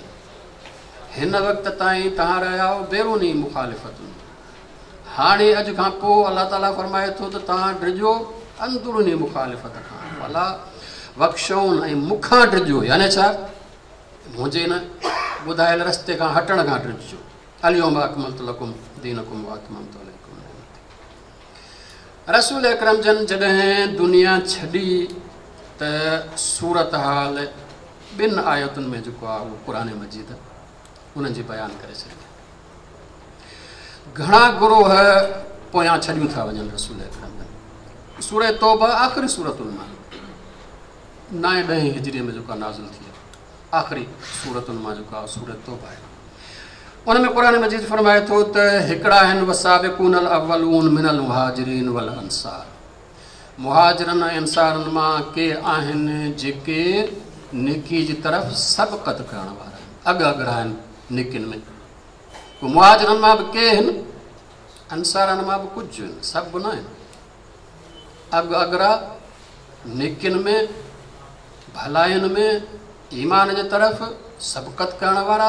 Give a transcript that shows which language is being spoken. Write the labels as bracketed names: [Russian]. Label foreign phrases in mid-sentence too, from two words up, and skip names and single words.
[Sindhi] हिन वक़्त ताईं तव्हां रहिया हो बैरूनी मुखालिफ़तुनि, हाणे अॼु खां पोइ अलाह ताला फरमाए थो त तव्हां डिॼो अंदरूनी मुखालिफ़त खां। भला वख़्शौन ऐं मूंखां डिॼो, यानी छा, मुंहिंजे न ॿुधायल रस्ते खां हटण खां डिॼो। [Arabic] اليوم أكملت لكم دينكم وأتممت عليكم نعمتي. [Sindhi] रसूल अकरम जन जॾहिं दुनिया छॾी त सूरत हाल ॿिनि आयतुनि में जेको आहे उहो क़ुरान मजीद उन्हनि जी बयानु करे छॾी। घणा गुरोह पोयां छॾियूं था वञनि रसूल अकरम जन। सूरह तौबा आख़िरी सूरतुनि मां 9-10 हिजरी में जेको नाज़िल थी आहे, आख़िरी सूरतुनि मां जेको आहे सूरत तौबा आहे। उन में क़ुरान मजीद फरमाए थो त हिकिड़ा आहिनि [Arabic] والسابقون الأولون من المهاجرين والأنصار, [Sindhi] मुहाजिरनि ऐं अंसारनि मां के आहिनि जेके नेकी जी तरफ़ सबक़त करण वारा आहिनि, अॻु आहिनि नेकियुनि में। मुहाजिरनि मां बि के आहिनि, अंसारनि मां बि कुझु आहिनि, सभु न आहिनि। अॻरा नेकियुनि में, भलाइनि में, ईमान जे तरफ़ सबक़त करण वारा।